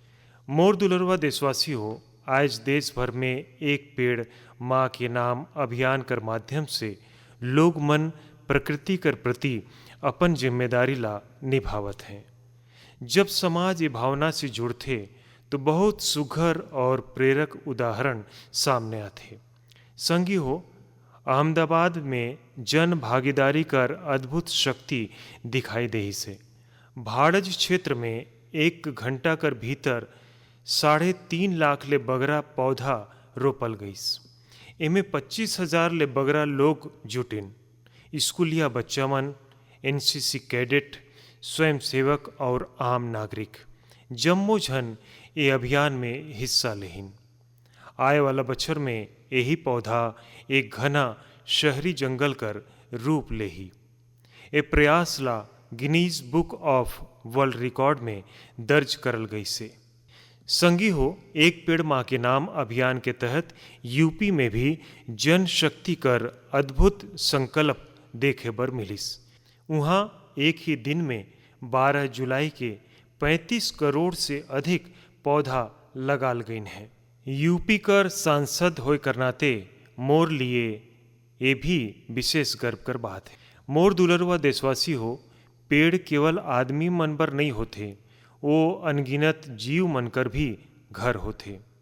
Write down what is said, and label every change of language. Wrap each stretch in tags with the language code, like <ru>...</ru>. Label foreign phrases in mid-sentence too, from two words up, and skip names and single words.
<hne>मोर दुलरवा देशवासी हो, आज देश भर में एक पेड़ माँ के नाम अभियान कर माध्यम से लोग मन प्रकृति कर प्रति अपन जिम्मेदारी ला निभावत हैं। जब समाज ये भावना से जुड़ते तो बहुत सुघर और प्रेरक उदाहरण सामने आते। संगी हो, अहमदाबाद में जन भागीदारी कर अद्भुत शक्ति दिखाई दे से। भाड़ज क्षेत्र में 1 घंटा कर भीतर 3.5 लाख ले बगरा पौधा रोपल गईस। इमें 25,000 ले बगरा लोग जुटिन। स्कूलिया बच्चा मन, एनसीसी कैडेट, स्वयंसेवक और आम नागरिक जम्मो झन ये अभियान में हिस्सा लेहिन। आए वाला बछर में यही पौधा एक घना शहरी जंगल कर रूप लेही। ये प्रयास ला गिनीज बुक ऑफ वर्ल्ड रिकॉर्ड में दर्ज करल गई से। संगी हो, एक पेड़ माँ के नाम अभियान के तहत यूपी में भी जन शक्ति कर अद्भुत संकल्प देखे बर मिलिस। वहाँ एक ही दिन में 12 जुलाई के 35 करोड़ से अधिक पौधा लगाल गईन है। यूपी कर सांसद होय कर नाते मोर लिए ये भी विशेष गर्व कर बात है। मोर दुलरवा देशवासी हो, पेड़ केवल आदमी मन बर नहीं होते, वो अनगिनत जीव मनकर भी घर होते।</hne>